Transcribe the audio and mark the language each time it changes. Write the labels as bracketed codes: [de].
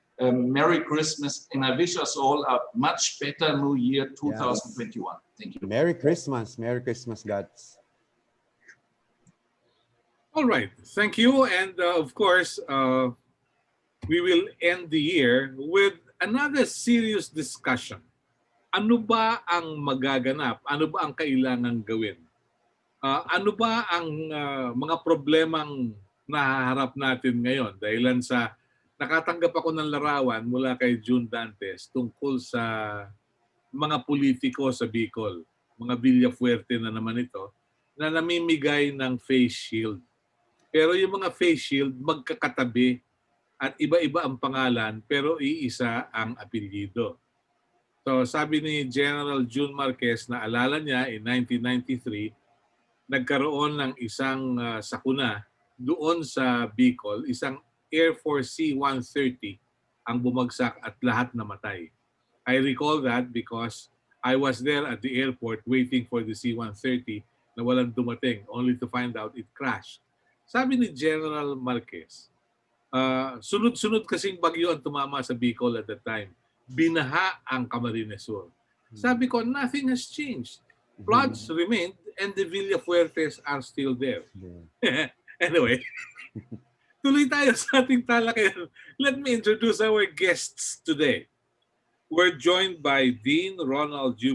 [en] Merry Christmas, and I wish us all a much better New Year 2021. Yes. Thank you. Merry Christmas, guys. All right, thank you, and of course, we will end the year with another serious discussion. [tl] Ano ba ang magaganap? Ano ba ang kailangang gawin? Ano ba ang mga problemang nahaharap natin ngayon? Dahilan sa nakatanggap ako ng larawan mula kay June Dantes tungkol sa mga politiko sa Bicol, mga Villafuerte na naman ito, na namimigay ng face shield. Pero yung mga face shield magkakatabi at iba-iba ang pangalan pero iisa ang apelyido. So sabi ni General June Marquez na alala niya in 1993, nagkaroon ng isang sakuna doon sa Bicol, isang Air Force C-130 ang bumagsak at lahat namatay. [en] I recall that because I was there at the airport waiting for the C-130 [tl] na walang dumating, [en] only to find out it crashed. [tl] Sabi ni General Marquez, sunod-sunod kasing bagyo ang tumama sa Bicol [en] at that time. [tl] Binaha ang Camarines Sur. Sabi ko, [en] nothing has changed. Floods remained and the Villafuertes are still there. [tl] Anyway, tuloy tayo sa ating talakayan. [en] Let me introduce our guests today. We're joined by Dean Ronald U.